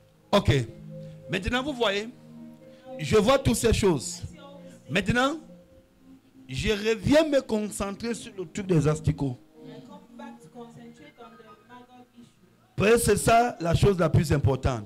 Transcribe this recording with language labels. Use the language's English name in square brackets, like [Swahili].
[French] Ok. Maintenant, vous voyez, je vois toutes ces choses. Maintenant, je reviens me concentrer sur le truc des asticots. [English] I come back to concentrate on the maggot issue. [French] Parce que c'est ça la chose la plus importante.